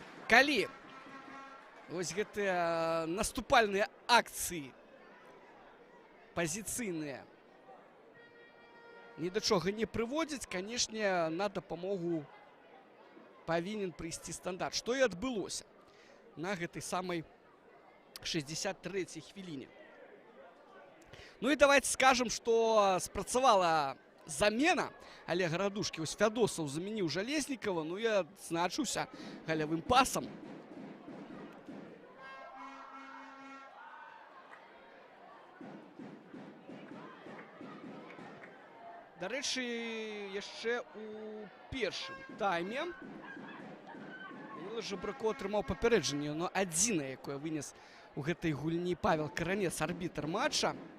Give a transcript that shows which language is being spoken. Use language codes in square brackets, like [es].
[be] Калі вось гэтыя наступальныя акцыі пазіцыйныя ні да чога не прыводзяць, канешне, на дапамогу павінен прыйсці стандарт. Што і адбылося на гэтай самай 63-й хвіліне. [ru] Ну и давайте скажем, что спрацавала замена Олега Радушки. Ось Федосов заменил Железникова. [be] Ну и адзначыўся галявым пасом. До рэчы, яшчэ у першым тайме Данила Жабраков атрымаў папярэджанне, но адзінае, якое вынес у гэтай гульні Павел Каранец, арбітр матча.